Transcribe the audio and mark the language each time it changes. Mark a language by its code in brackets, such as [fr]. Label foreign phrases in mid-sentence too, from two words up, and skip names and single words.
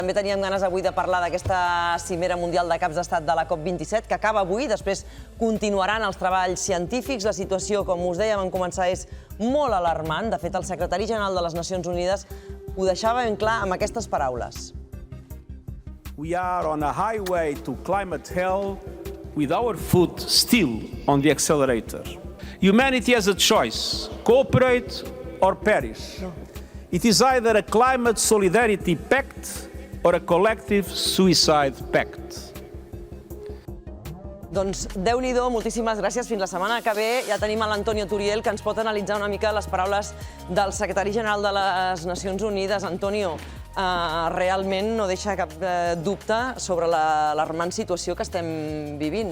[ca] També teníem ganes avui de parlar d'aquesta cimera mundial de caps d'estat de la COP27, que acaba avui, després continuaran els treballs científics. La situació, com us dèiem en començar, és molt alarmant. De fet, el secretari general de les Nacions Unides ho deixava ben clar amb aquestes paraules. [en] We are on a highway to climate hell with our foot still on the accelerator. Humanity has a choice, cooperate or perish. It is either a climate solidarity pact or a collective suicide pact. [ca] Doncs Déu-n'hi-do, moltíssimes gràcies. Fins la setmana que ve ja tenim l'Antonio Turiel, que ens pot analitzar una mica les paraules del secretari general de les Nacions Unides. Antonio, realment no deixa cap dubte sobre l'alarmant situació que estem vivint.